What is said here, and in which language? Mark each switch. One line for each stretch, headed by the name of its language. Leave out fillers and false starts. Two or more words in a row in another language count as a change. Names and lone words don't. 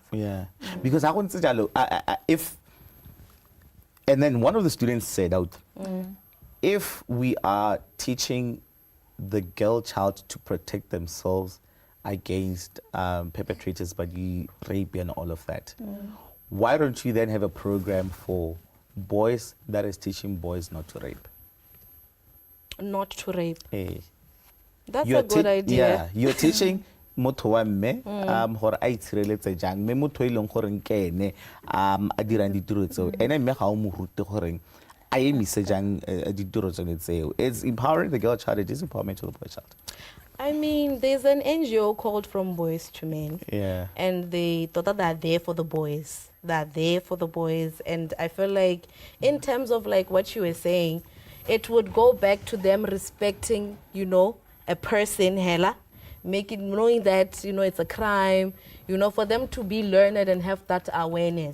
English: Because I want to tell if, and then one of the students said out, if we are teaching the girl child to protect themselves against perpetrators, but rape and all of that, why don't you then have a program for boys that is teaching boys not to rape? Not to rape. Hey. That's a good idea. Yeah, you're teaching
Tswana: motho wa mme gore a itshireletse jang mme motho e leng gore ke ene a dirang ditiro tseo ene mme ga o mo rute gore a emise jang ditiro tsone tseo.
English: It's empowering the girl child, it is empowerment to the boy child. I mean, there's an NGO called From Boys to Men. And they thought that they're there for the boys. They're there for the boys. And I feel like in terms of like what you were saying, it would go back to them respecting, you know, a person, hella, knowing that, you know, it's a crime, you know, for them to be learned and have that awareness.